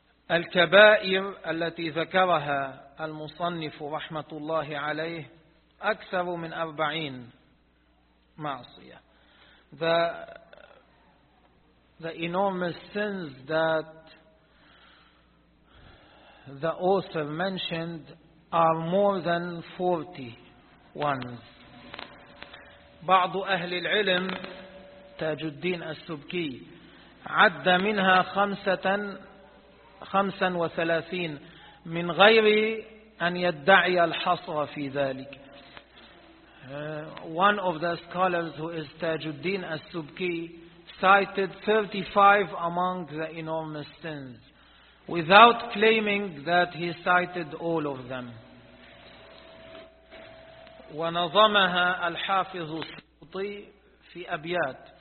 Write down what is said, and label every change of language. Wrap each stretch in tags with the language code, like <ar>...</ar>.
<ar>الكبائر التي ذكرها المصنف رحمة الله عليه أكثر من 40 معصية.</ar> <en>The enormous sins that the author mentioned are more than 40 ones.</en> <ar>بعض أهل العلم تاج الدين السبكي عد منها 35 من غير أن يدعي الحصر في ذلك.</ar> <en>One of the scholars who is Tajuddin al-Subki cited 35 among the enormous sins without claiming that he cited all of them.</en> <ar>ونظمها الحافظ السيوطي في أبيات.</ar>